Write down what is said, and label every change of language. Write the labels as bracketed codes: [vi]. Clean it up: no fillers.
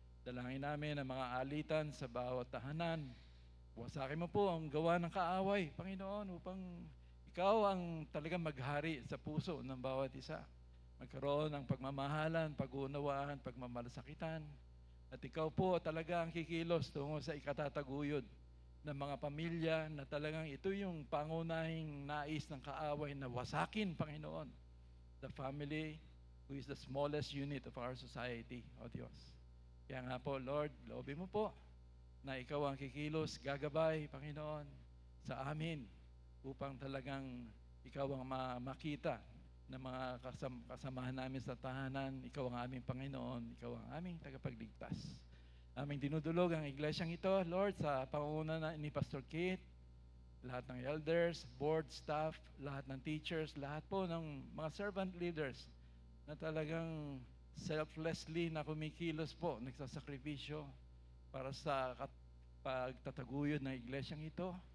[tl] Dalangin namin ang mga alitan sa bawat tahanan. Wasakin mo po ang gawa ng kaaway, Panginoon, upang ikaw ang talagang maghari sa puso ng bawat isa. Magkaroon ng pagmamahalan, pag-uunawaan, pagmamalasakitan. At ikaw po talaga ang kikilos tungo sa ikatataguyod ng mga pamilya na talagang ito yung pangunahing nais ng kaaway na wasakin, Panginoon. [en] The family who is the smallest unit of our society, [tl] O Diyos. Kaya nga po, Lord, loobin mo po na ikaw ang kikilos, gagabay, Panginoon, sa amin upang talagang ikaw ang makita ng mga kasamahan namin sa tahanan. Ikaw ang aming Panginoon, ikaw ang aming tagapagligtas. Aming dinudulog ang iglesyang ito, Lord, sa pangunguna ni Pastor Kit, lahat ng elders, board staff, lahat ng teachers, lahat po ng mga servant leaders na talagang selflessly na kumikilos po, nagsasakripisyo para sa pagtataguyod ng iglesyang ito.